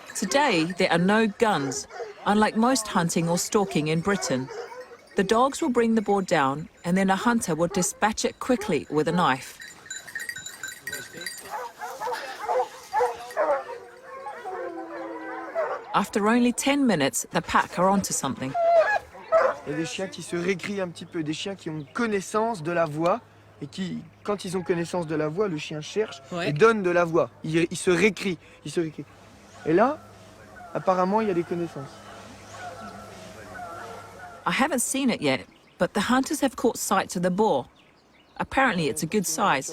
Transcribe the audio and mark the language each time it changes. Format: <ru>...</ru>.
<en>Today, there are no guns, unlike most hunting or stalking in Britain. The dogs will bring the boar down, and then a hunter will dispatch it quickly with a knife. After only 10 minutes, the pack are onto something.</en> <fr>Il y a des chiens qui se récrient un petit peu, des chiens qui ont connaissance de la voix et qui, quand ils ont connaissance de la voix, le chien cherche et donne de la voix. Il se récrie, il se récrie. Et là, apparemment, il y a des connaissances.</fr> <en>I haven't seen it yet, but the hunters have caught sight of the boar. Apparently, it's a good size.</en>